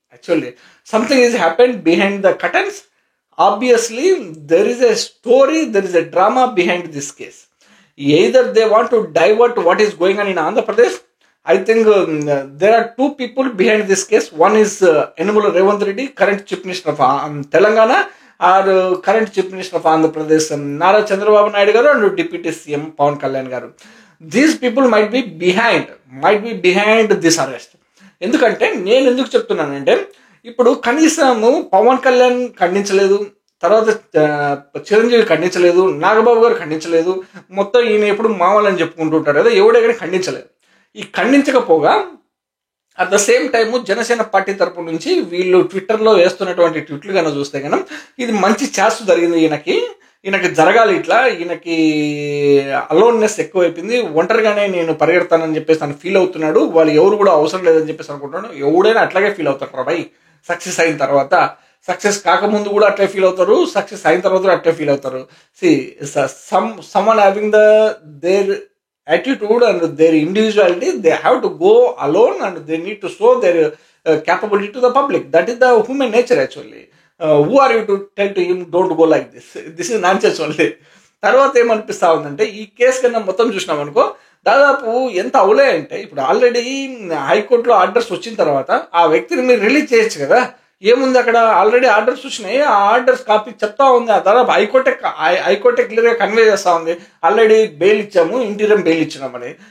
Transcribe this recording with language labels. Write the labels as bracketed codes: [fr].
[en] Actually something is happened behind the curtains. Obviously, there is a story, there is a drama behind this case. Either they want to divert what is going on in Andhra Pradesh. I think there are 2 people behind this case. One is Yennamula Revanth Reddy, current Chief Minister of Telangana, or current Chief Minister of Andhra Pradesh, Nara Chandrababu Naidu garu, and Deputy CM Pawan Kalyan garu. These people might be behind this arrest. [te] ఎందుకంటే నేను ఎందుకు చెప్తున్నానంటే ఇప్పుడు కనీసము పవన్ కళ్యాణ్ ఖండించలేదు, తర్వాత చిరంజీవి ఖండించలేదు, నాగబాబు గారు ఖండించలేదు, మొత్తం ఈయన ఎప్పుడు మామూలని చెప్పుకుంటూ ఉంటారు కదా, ఎవడే కానీ ఖండించలేదు. ఈ ఖండించకపోగా [en] at the same time [te] Janasena party తరపు నుంచి వీళ్ళు ట్విట్టర్లో వేస్తున్నటువంటి ట్వీట్లు కన్నా చూస్తే కనుక ఇది మంచి ఛాన్స్ జరిగింది ఈయనకి జరగాలి, ఇట్లా ఈయనకి అలోన్నెస్ ఎక్కువైపోయింది, ఒంటరిగానే నేను పరిగెడతానని చెప్పేసి తను ఫీల్ అవుతున్నాడు, వాళ్ళు ఎవరు కూడా అవసరం లేదని చెప్పేసి అనుకుంటున్నాడు. ఎవడైనా అట్లాగే ఫీల్ అవుతారు రాబాయ్, సక్సెస్ అయిన తర్వాత. సక్సెస్ కాకముందు కూడా అట్లే ఫీల్ అవుతారు, సక్సెస్ అయిన తర్వాత కూడా అట్లే ఫీల్ అవుతారు. [en] See someone having their attitude and their individuality, they have to go alone and they need to show their capability to the public. That is the human nature actually. Who are you to tell to him don't go like this is nonsense only. [te] తర్వాత ఏమనిపిస్తా ఉందంటే ఈ case కన్నా మొత్తం చూసినాం అనుకో, దాదాపు ఎంత అవులే అంటే ఇప్పుడు ఆల్రెడీ హైకోర్టులో ఆర్డర్స్ వచ్చిన తర్వాత ఆ వ్యక్తిని మీరు రిలీజ్ చేయొచ్చు కదా. ఏముంది అక్కడ, ఆల్రెడీ ఆర్డర్స్ వచ్చినాయి, ఆ ఆర్డర్స్ కాపీ చెప్తా ఉంది. దాదాపు హైకోర్టే క్లియర్గా కన్వే చేస్తూ ఉంది, ఆల్రెడీ బెయిల్ ఇచ్చాము, ఇంటీరియం బెయిల్ ఇచ్చినామని.